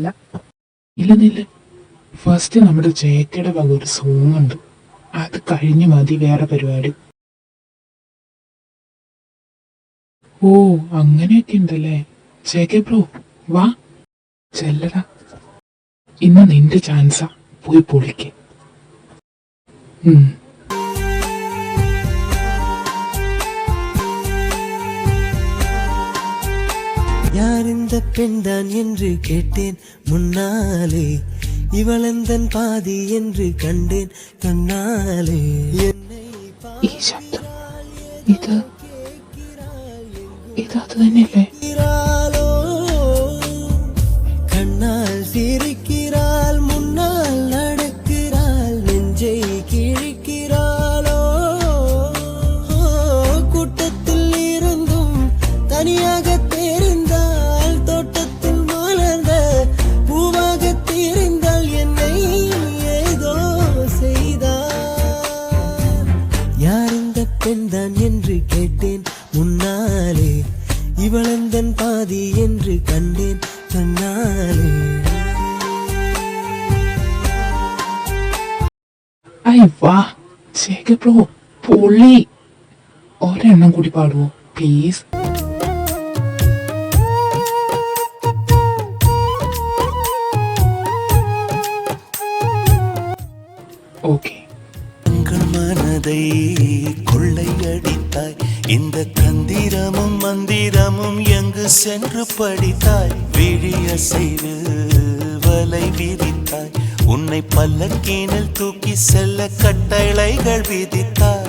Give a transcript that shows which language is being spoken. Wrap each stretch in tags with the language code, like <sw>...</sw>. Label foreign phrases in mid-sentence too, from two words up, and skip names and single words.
<ml>ഇല്ലെന്നില്ല, ഫസ്റ്റ് നമ്മുടെ ചേക്കയുടെ വക ഒരു സോങ് ഉണ്ട്, അത് കഴിഞ്ഞ് മതി വേറെ പരിപാടി. ഓ അങ്ങനെയൊക്കെ ഉണ്ടല്ലേ. ചേക്കെ ബ്രോ വാ, ചെല്ലടാ. ഇന്ന് നിന്റെ ചാൻസാ, പോയി പൊളിക്ക്.</ml> <ta>யார் இந்த பெண்தான் என்று கேட்டேன் முன்னாலே, இவளந்தன் பாதி என்று கண்டேன் கண்ணாலே.</ta> <ml>ഈ ശബ്ദം, ഇത് അത് തന്നെയല്ലേ?</ml> <ta>கண்ணால் சிரிக்கிறாள், முன்னால் நடக்கிறாள், நெஞ்சை கிழிக்கிறாளோ. கூட்டத்தில் இருந்தும் தனியாக தெரிந்தால், தோட்டத்தில் மலர்ந்த பூவாக தெரிந்தால், என்னை ஏதோ செய்தார். யார் இந்த பெண்தான் என்று கேட்டேன் முன்னாலே, இவளந்தன் பாதி என்று கண்டேன் கண்ணாலே.</ta> <ml>ഐ വാ ചേക്കെ ബ്രോ, പൊളി. ഒരെണ്ണം കൂടി പാടുവോ</ml> <en>please? okay.</en> <ta>உங்கள் மனதை கொள்ளையடித்தாய், இந்த தந்திரமும் மந்திரமும் எங்கு சென்று படித்தாய். விழிய செய்து வலை விரித்தாய், உன்னை பல்லக்கீனில் தூக்கி செல்ல கட்டளைகள் விதித்தாய்.</ta>